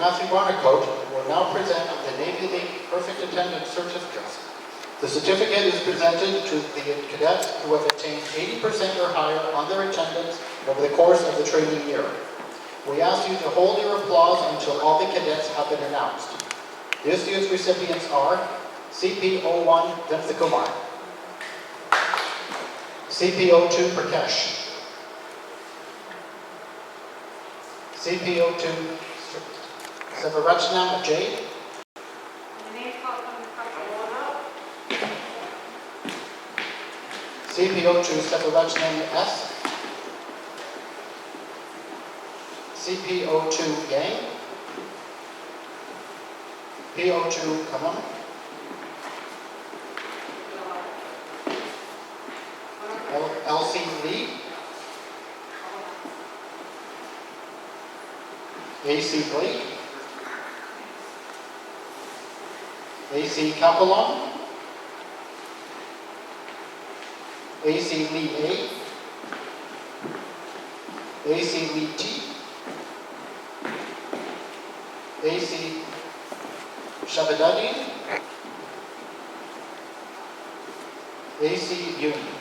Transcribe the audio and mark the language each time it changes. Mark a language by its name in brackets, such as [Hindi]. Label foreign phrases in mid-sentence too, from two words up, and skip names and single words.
[English] Matthew Barnacote, will now present the Navy League Perfect Attendance Certificate. The certificate is presented to the cadets who have attained 80% or higher on their attendance over the course of the training year. We ask you to hold your applause until all the cadets have been announced. This year's recipients are CPO1 Venthakumar, CPO2 Prakash, CPO2 Sevarachnam J, CPO2 Sevarachnam S, CPO2 Yang, PO2 Kanam, LC Lee, AC Blake, AC Kapalon, AC Lee A, AC Lee T, AC Shabadadi, AC Yoon.